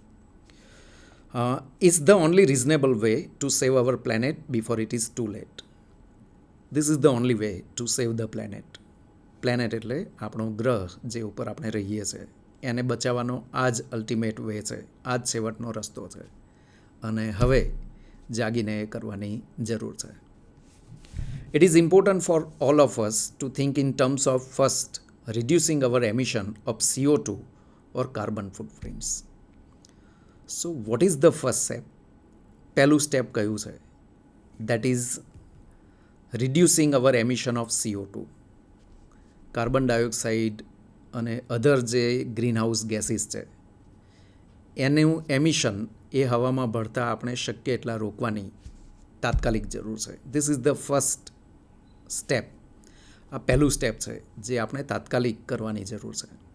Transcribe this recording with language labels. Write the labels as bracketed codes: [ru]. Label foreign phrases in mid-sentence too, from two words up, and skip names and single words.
[en] It's the only reasonable way to save our planet before it is too late. This is the only way to save the planet. [gu] પ્લેનેટ એટલે આપણો ગ્રહ જે ઉપર આપણે રહીએ છીએ, એને બચાવવાનો આ જ [en] ultimate way [gu] છે, આ જ છેવટનો રસ્તો છે અને હવે જાગીને એ કરવાની જરૂર છે. [en] It is important for all of us to think in terms of first reducing our emission of CO2 or carbon footprints. So what is the first step? [gu] પહેલું સ્ટેપ કયું છે? [en] That is reducing our emission of CO2. carbon dioxide [gu] અને અધર જે [en] green house gases [gu] છે એનું એમિશન એ હવામાં ભળતા આપણે શક્ય એટલા રોકવાની તાત્કાલિક જરૂર છે. [en] This is the first step. [gu] આ પહેલું સ્ટેપ છે જે આપણે તાત્કાલિક કરવાની જરૂર છે.